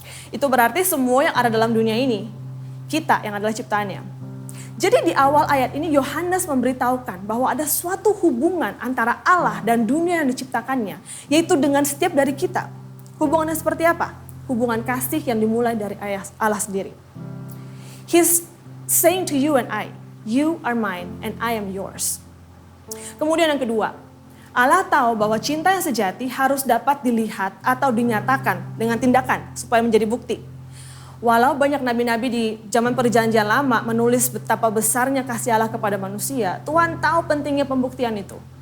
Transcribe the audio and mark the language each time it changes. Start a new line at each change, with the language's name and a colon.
Indonesian: Itu berarti semua yang ada dalam dunia ini, kita yang adalah ciptaannya. Jadi di awal ayat ini Yohanes memberitahukan bahwa ada suatu hubungan antara Allah dan dunia yang diciptakannya, yaitu dengan setiap dari kita. Hubungannya seperti apa? Hubungan kasih yang dimulai dari Allah sendiri.
English: He's saying to you and I, you are mine and I am yours.
Indonesian: Kemudian yang kedua, Allah tahu bahwa cinta yang sejati harus dapat dilihat atau dinyatakan dengan tindakan supaya menjadi bukti. Walau banyak nabi-nabi di zaman perjanjian lama menulis betapa besarnya kasih Allah kepada manusia, Tuhan tahu pentingnya pembuktian itu.